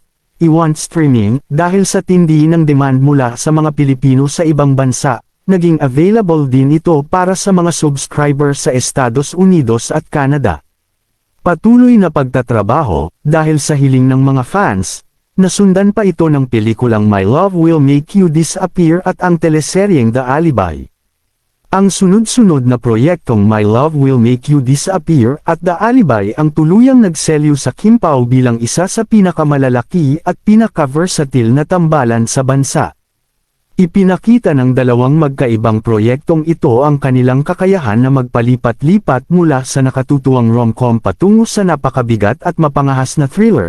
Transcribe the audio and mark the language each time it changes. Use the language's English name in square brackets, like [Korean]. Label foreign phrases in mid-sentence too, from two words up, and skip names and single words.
[Filipino] Iwan streaming, dahil sa tindi ng demand mula sa mga Pilipino sa ibang bansa, naging available din ito para sa mga subscriber sa Estados Unidos at Canada. Patuloy na pagtatrabaho, dahil sa hiling ng mga fans, nasundan pa ito ng pelikulang My Love Will Make You Disappear at ang teleseryeng The Alibi. Ang sunod-sunod na proyektong My Love Will Make You Disappear at The Alibi ang tuluyang nagselyo sa Kim Pao bilang isa sa pinakamalalaki at pinaka-versatile na tambalan sa bansa. Ipinakita ng dalawang magkaibang proyektong ito ang kanilang kakayahan na magpalipat-lipat mula sa nakatutuwang rom-com patungo sa napakabigat at mapangahas na thriller.